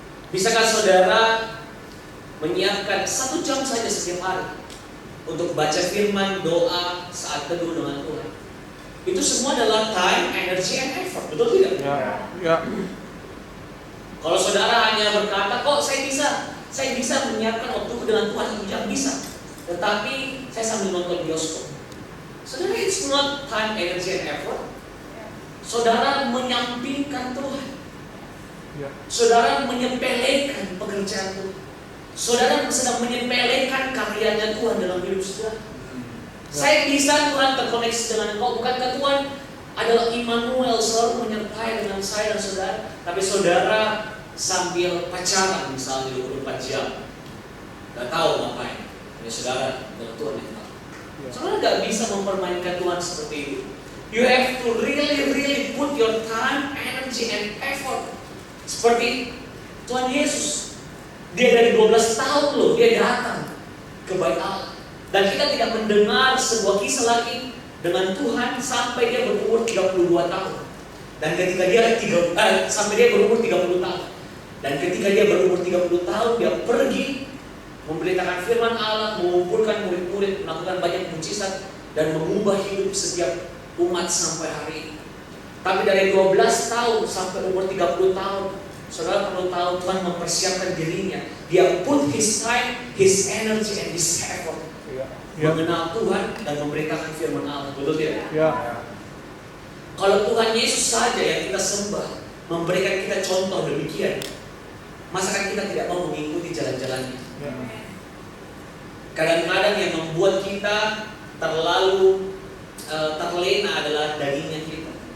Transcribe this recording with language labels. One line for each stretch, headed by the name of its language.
Indonesian: Bisakah saudara menyiapkan 1 jam saja setiap hari untuk baca firman, doa, saat teduh dengan Tuhan? Itu semua adalah
English: time, energy, and effort,
Indonesian: betul tidak? Ya. Ya. Kalau saudara hanya berkata, kok saya bisa menyiapkan waktuku dengan Tuhan 1 jam, bisa. Tetapi saya sambil nonton bioskop. Saudara,
English: it's not time, energy, and effort.
Indonesian: Saudara menyampingkan Tuhan. Ya. Saudara menyepelekan pekerjaan Tuhan. Saudara sedang menyepelekan karyanya Tuhan dalam hidup saudara. Saya bisa Tuhan terkoneksi dengan engkau. Bukankah Tuhan adalah Immanuel, selalu menyertai dengan saya dan saudara? Tapi saudara sambil pacaran misalnya 24 jam, gak tahu ngapain. Ini saudara dengan Tuhan yang tahu. Saudara gak bisa mempermainkan Tuhan seperti itu.
English: You have to really put your time, energy, and effort.
Indonesian: Seperti Tuhan Yesus. Dia dari 12 tahun loh, dia datang ke bait Allah. Dan kita tidak mendengar sebuah kisah lagi dengan Tuhan sampai dia berumur 32 tahun. Dan ketika dia sampai dia berumur 30 tahun. Dan ketika dia berumur 30 tahun, dia pergi memberitakan firman Allah, mengumpulkan murid-murid, melakukan banyak mujizat dan mengubah hidup setiap umat sampai hari ini. Tapi dari 12 tahun sampai umur 30 tahun, saudara perlu tahu Tuhan mempersiapkan dirinya. Dia
English: put his time, his energy, and his effort
Indonesian: mengenal Tuhan dan memberitakan firman Allah. Betul tidak? Ya. Kalau Tuhan Yesus saja yang kita sembah, memberikan kita contoh demikian, masakan kita tidak mau mengikuti jalan-jalannya? Ya. Kadang-kadang yang membuat kita terlalu terlena adalah dagingnya kita.